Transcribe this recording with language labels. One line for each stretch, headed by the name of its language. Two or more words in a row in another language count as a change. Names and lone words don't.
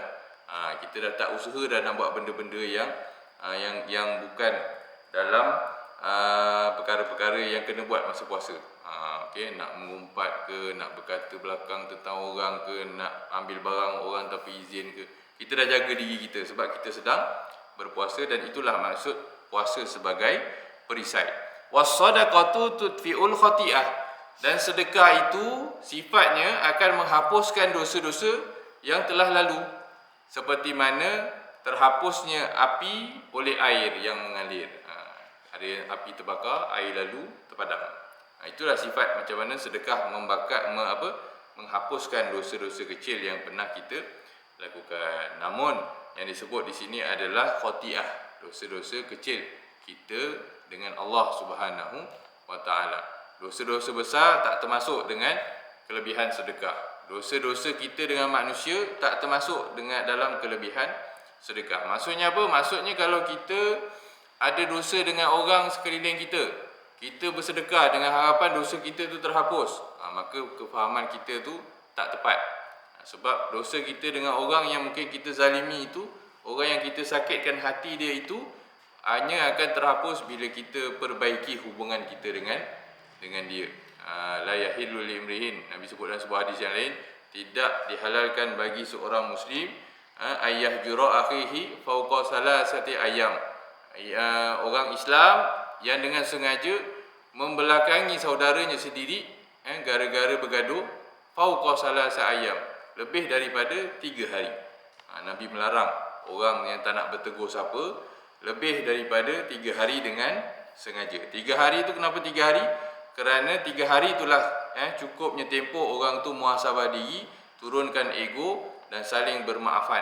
Malay: Kita dah tak usaha dah nak buat benda-benda yang bukan dalam perkara-perkara yang kena buat masa puasa. Okey, nak mengumpat ke, nak berkata belakang tentang orang ke, nak ambil barang orang tanpa izin ke. Kita dah jaga diri kita sebab kita sedang berpuasa, dan itulah maksud puasa sebagai perisai.
Arabic: والصدقة تطفئ الخطيئة,
Malay: dan sedekah itu sifatnya akan menghapuskan dosa-dosa yang telah lalu, seperti mana terhapusnya api oleh air yang mengalir. Ada api terbakar, air lalu terpadam. Itulah sifat macam mana sedekah menghapuskan dosa-dosa kecil yang pernah kita lakukan. Namun yang disebut di sini adalah khati'ah, dosa-dosa kecil kita dengan Allah
Arabic: سبحانه وتعالى.
Malay: Dosa-dosa besar tak termasuk dengan kelebihan sedekah. Dosa-dosa kita dengan manusia tak termasuk dengan dalam kelebihan sedekah. Maksudnya apa? Maksudnya kalau kita ada dosa dengan orang sekeliling kita, kita bersedekah dengan harapan dosa kita tu terhapus, maka kefahaman kita tu tak tepat. Sebab dosa kita dengan orang yang mungkin kita zalimi itu, orang yang kita sakitkan hati dia itu, hanya akan terhapus bila kita perbaiki hubungan kita dengan dia.
Arabic: لا يحل لامرئ,
Malay: Nabi sebut dalam sebuah hadis yang lain, tidak dihalalkan bagi seorang muslim
Arabic: أن يهجر أخيه فوق ثلاثة أيام.
Malay: Orang Islam yang dengan sengaja membelakangi saudaranya sendiri gara-gara bergaduh
Arabic: فوق ثلاثة أيام,
Malay: lebih daripada 3 hari. Nabi melarang orang yang tak nak bertegur siapa lebih daripada 3 hari dengan sengaja. 3 hari itu kenapa 3 hari? Kerana 3 hari itulah cukupnya tempoh orang tu muhasabah diri, turunkan ego dan saling bermaafan.